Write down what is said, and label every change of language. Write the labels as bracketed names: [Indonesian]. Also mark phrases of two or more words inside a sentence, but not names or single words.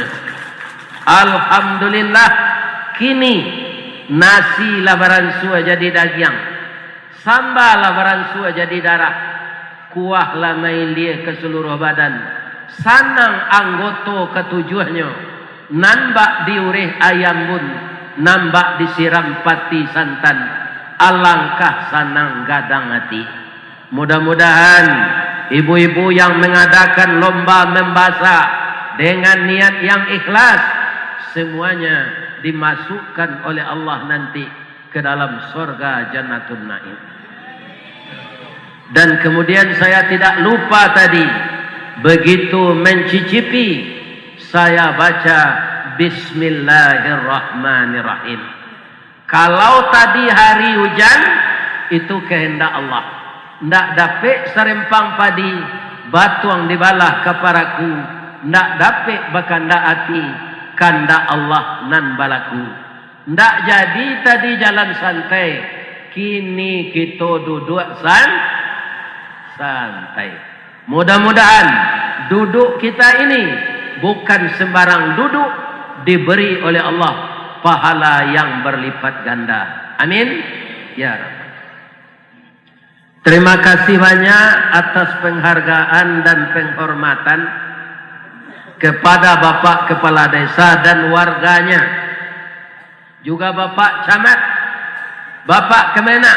[Minangkabau] Alhamdulillah, kini nasi labaran sua jadi daging, sambal labaran sua jadi darah, kuah lamai lia ke seluruh badan, sanang anggoto ketujuhnya, nambak diurih ayam bun, nambak disiram pati santan, alangkah sanang gadang hati. [Indonesian] Mudah-mudahan ibu-ibu yang mengadakan lomba membaca dengan niat yang ikhlas, semuanya dimasukkan oleh Allah nanti ke dalam surga Jannatun Naim. Dan kemudian saya tidak lupa tadi, begitu mencicipi, saya baca Bismillahirrahmanirrahim. Kalau tadi hari hujan, itu kehendak Allah. [Minangkabau] Ndak dapat serempang padi, batuang dibalah keparaku, ndak dapat bakanda hati, kanda Allah nan balaku. [Indonesian] Ndak jadi tadi jalan santai, kini kita duduk santai. Mudah-mudahan duduk kita ini bukan sembarang duduk, diberi oleh Allah pahala yang berlipat ganda. [Arabic] Amin ya Rabb. [Indonesian] Terima kasih banyak atas penghargaan dan penghormatan kepada Bapak Kepala Desa dan warganya, juga Bapak Camat, Bapak Kemenak.